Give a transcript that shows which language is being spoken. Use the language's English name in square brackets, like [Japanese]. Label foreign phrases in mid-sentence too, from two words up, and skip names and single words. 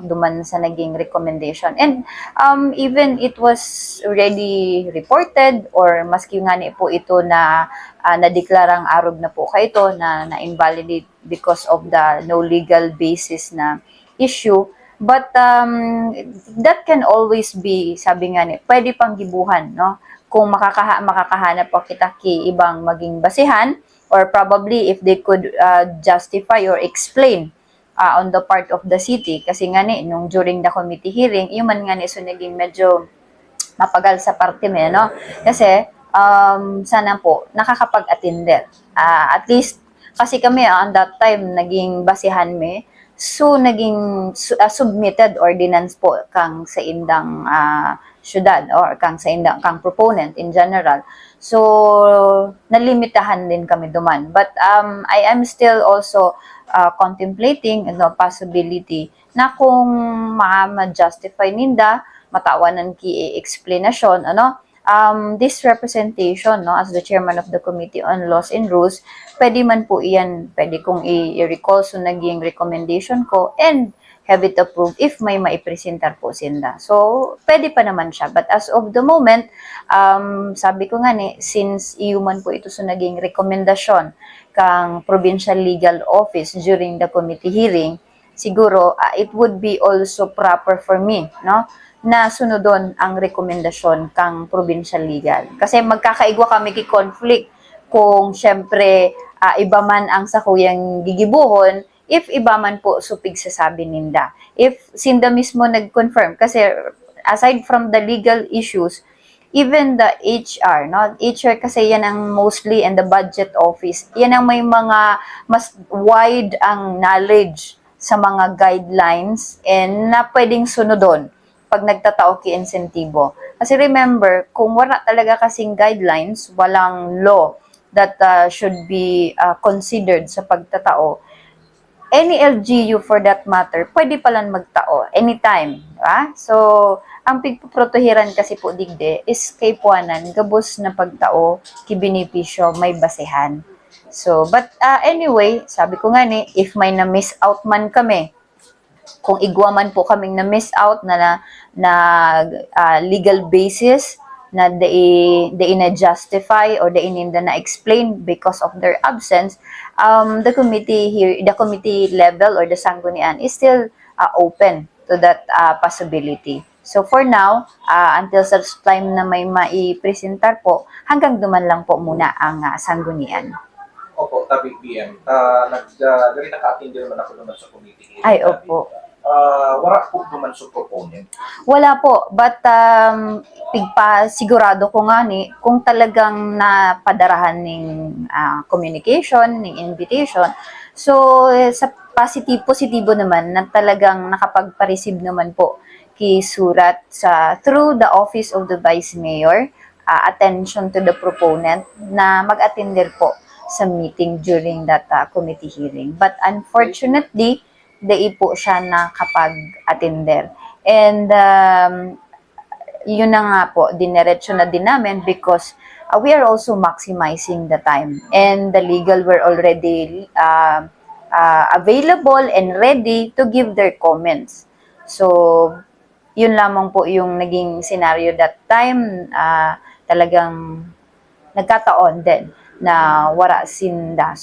[Bikol] Duman sa naging recommendation. [English] And even it was already reported [Bikol] or maski nga ni po ito na nadeklarang arog na po kayo ito na-invalidate [English] because of the no legal basis [Bikol] na issue. [English] But that can always be, [Bikol] sabi nga ni, pwede pang gibuhan, no? Kung makakahanap po kita ki ibang maging basihan [English] or probably if they could justify or explain on the part of the city. [Bikol] Kasi nga ni, nung during the committee hearing, yung man nga ni, so naging medyo mapagal sa parte mo, no? [Filipino] Kasi sana po nakakapag-attender. [English] At least, kasi kami on that time, [Bikol] naging basihan me, so naging submitted ordinance po kang sa indang syudad or kang sa indang kang proponent in general. So nalimitahan din kami duman. [English] But I am still also contemplating the possibility [Bikol] na kung ma-justify ninda matawanan ki explanation [English] this representation, no, as the chairman of the Committee on Laws and Rules, [Bikol] pwede man po iyan, pwede kong i-recall so naging recommendation ko [English] and have it approved [Bikol] if may maipresentar po sinda. [Filipino] So, pwede pa naman siya. [English] But as of the moment, [Bikol] sabi ko nga ni, since iuman po ito so naging rekomendasyon kang Provincial Legal Office [English] during the committee hearing, [Bikol] siguro [English] it would be also proper for me, [Bikol] no, na sunodon ang rekomendasyon kang Provincial Legal. Kasi magkakaigwa kami ki-conflict kung syempre iba man ang sakuyang gigibuhon, if iba man po supig sasabi ninda. [English] If sinda mismo nag-confirm, kasi aside from the legal issues, even the HR, no? [Bikol] HR kasi yan ang mostly [English] and the budget office, [Bikol] yan ang may mga mas wide ang knowledge sa mga guidelines and na pwedeng sunodon pag nagtatao ki insentibo. [English] Kasi remember, [Filipino] kung wala talaga kasing guidelines, walang [English] law that should be considered [Filipino] sa pagtatao, [English] any LGU for that matter, [Bikol] pwede palang magtao anytime. Diba? So, ang pigpoprotehiran kasi po digde is kay puanan, gabos na pagtao, kibinipisyo, may basehan. So, but anyway, sabi ko nga ni, if may na-miss out man kami, kung igwa man po kaming na-miss out na legal basis, na they na-justify or they na-explain because of their absence, [English] the committee level or the sanggunian is still open to that possibility. So for now, until such time [Bikol] na may maipresentar po, hanggang duman lang po muna ang sanggunian. Opo, tabi PM. [Filipino] Ganito ka-attend din naman ako naman sa committee. Ay, opo. Wala po naman sa proponent. Wala po, but sigurado ko nga ni kung talagang napadarahan ng communication, ng invitation. [Bikol] So sa positibo naman na talagang nakapagpa-receive naman po kisurat [English] through the office of the Vice Mayor, attention to the proponent [Bikol] na mag-attender po sa meeting [English] during that committee hearing. But unfortunately, [Filipino] di po siya nakapag-attender. And yun na nga po, dinerecho na din namin [English] because we are also maximizing the time. And the legal were already available and ready to give their comments. So, [Filipino] yun lamang po yung naging scenario [English] that time. [Bikol] Talagang nagkataon din na wala sinda.